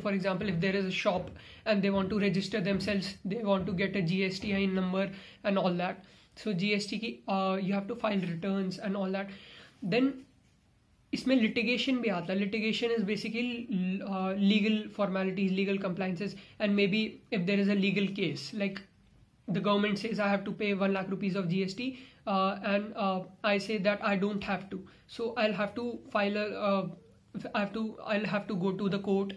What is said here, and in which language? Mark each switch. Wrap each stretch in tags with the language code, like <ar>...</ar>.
<en>For example, if there is a shop and they want to register themselves, they want to get a GSTIN number and all that. So GST की you have to file returns and all that.</en> <hi>Then इसमें litigation भी आता है.</hi> <en>Litigation is basically legal formalities, legal compliances, and maybe if there is a legal case, like the government says I have to pay 1 lakh rupees of GST, and I say that I don't have to. So I'll have to file I'll have to go to the court.</en>